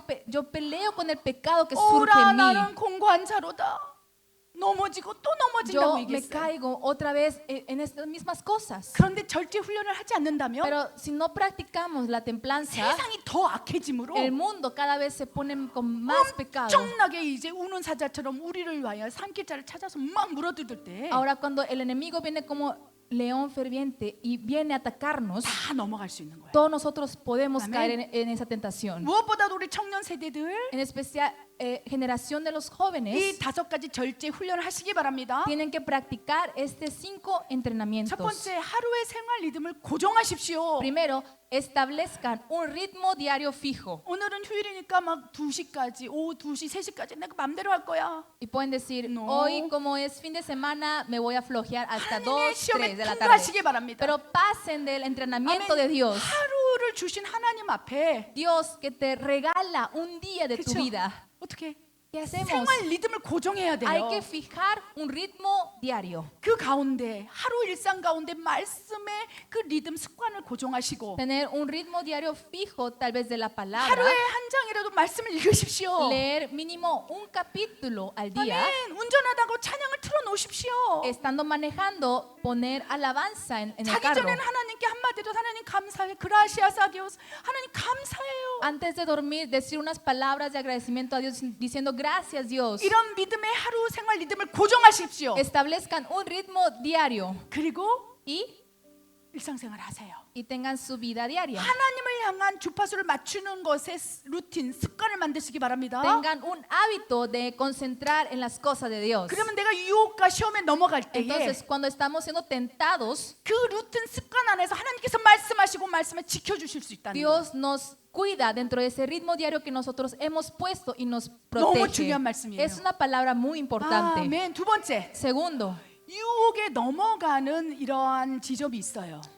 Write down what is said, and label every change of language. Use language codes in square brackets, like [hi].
[es] Yo peleo con el pecado que surge [ko] 오라 [es] en mí. [ko] 나는 공고한 자로다. 넘어지고 또 넘어진다고 [es] yo me [ko] 얘기했어요. [es] caigo otra vez en estas mismas cosas. [ko] 그런데 절제 훈련을 하지 않는다면 [es] Pero si no practicamos la templanza, [ko] 세상이 더 악해지므로 [es] el mundo cada vez se pone con más pecado. [ko] 엄청나게 이제 우는 사자처럼 우리를 위하여 삼킬 자를 찾아서 막 물어뜯을 때 다 [es] Ahora cuando el enemigo viene como león ferviente y viene a atacarnos, [ko] 넘어갈 수 있는 거예요. [es] todos nosotros podemos Amén. caer en esa tentación. [ko] 무엇보다도 우리 청년 세대들 [es] En especial, generación de los [ko] 이 [es] jóvenes [ko] 5가지 절제 훈련을 하시기 바랍니다. [es] tienen que practicar este 5 [ko] 첫 [es] entrenamientos. [ko] 번째, 하루의 생활 리듬을 고정하십시오. [es] Primero, establezcan un ritmo diario fijo. [ko] 오늘은 휴일이니까 막 2시까지, 오후 2시, 3시까지 내가 맘대로 할 거야. [es] Y pueden decir, No. hoy como es fin de semana, me voy a flojear hasta 2, [ko] 하나님의 시험에 [es] de la tarde. [ko] 통과하시기 바랍니다. [es] Pero pasen del entrenamiento de Dios. [ko] 하루를 주신 하나님 앞에 [es] Dios que te regala un día de tu [ko] 그쵸? [es] vida. [ko] 어떻게 [es] ¿Qué hacemos? [ko] 생활 리듬을 고정해야 [es] Hay [ko] 돼요. [es] que fijar un ritmo diario. [ko] 그 가운데 하루 일상 가운데 말씀의 그 리듬 습관을 고정하시고 [es] Tener un ritmo diario fijo, tal vez de la palabra. [ko] 하루에 한 장이라도 말씀을 읽으십시오. [es] Leer mínimo un capítulo al día. [ko] 아멘. 운전하다가 찬양을 틀어놓으십시오. [es] Estando manejando, poner alabanza en el [ko] 자기 [es] carro. [ko] 전에는 하나님께 한마디로 하나님 감사해. [es] 그라시아사 디오스. [ko] 하나님 감사해요. [es] Antes de dormir, decir unas palabras de agradecimiento a Dios diciendo gracias Dios. [ko] 이런 믿음의 하루 생활 리듬을 고정하십시오. [es] Establezcan un ritmo diario [ko] 그리고 [es] y [ko] 일상생활 하세요. [es] tengan su vida diaria. [ko] 하나님을 향한 주파수를 맞추는 것의 루틴, 습관을 만드시기 바랍니다. [es] Tengan un hábito de concentrar en las cosas de Dios. [ko] 그러면 내가 유혹과 시험에 넘어갈 때에 [es] Entonces, cuando estamos siendo tentados, [ko] 그 루틴 습관 안에서 하나님께서 말씀하시고 말씀을 지켜주실 수 있다는 거예요. [es] Dios nos cuida dentro de ese ritmo diario que nosotros hemos puesto y nos [ko] 너무 [es] protege. [ko] 중요한 말씀이에요. [es] Es una palabra muy importante. [ko] 아멘. 두 번째, [es] Segundo, [ko] 유혹에 넘어가는 이러한 지점이 있어요.